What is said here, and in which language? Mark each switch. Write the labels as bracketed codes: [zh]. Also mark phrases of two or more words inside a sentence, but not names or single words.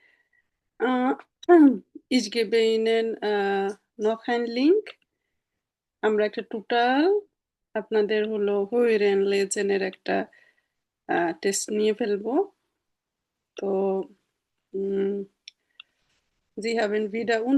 [de] Ich gebe Ihnen noch einen Link. [bn] আমরা একটা টোটাল আপনাদের হলো [de] Hören Lesen [bn] একটা টেস্ট নিয়ে ফেলবো। [de] তো Sie haben wieder